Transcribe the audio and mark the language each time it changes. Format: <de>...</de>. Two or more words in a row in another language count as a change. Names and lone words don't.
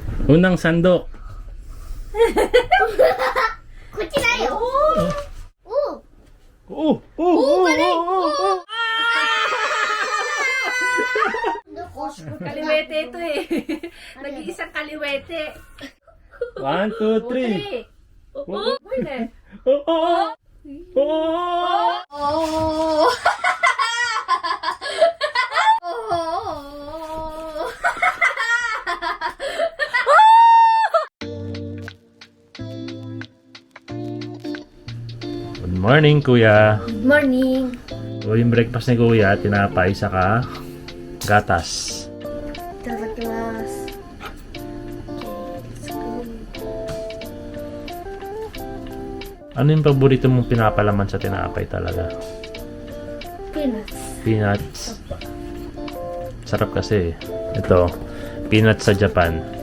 <tl>Unang sandok.</tl> <ja>こっちだよ。お Oh! Oh! Oh!</ja> <tl>Kaliwete ito eh. Nag-iisang kaliwete. 1, 2, 3. Oo, pwede. Oh! Oh! Oh! お</tl> <en>Good morning, Kuya. Good morning.</en> <tl>So, yung breakfast ni Kuya, tinapay saka gatas.</tl> <ja>いただきます。</ja> <tl>Ano yung paborito mong pinapalaman sa tinapay talaga? Peanuts. Peanuts. Sarap kasi. Ito, peanuts sa Japan.</tl>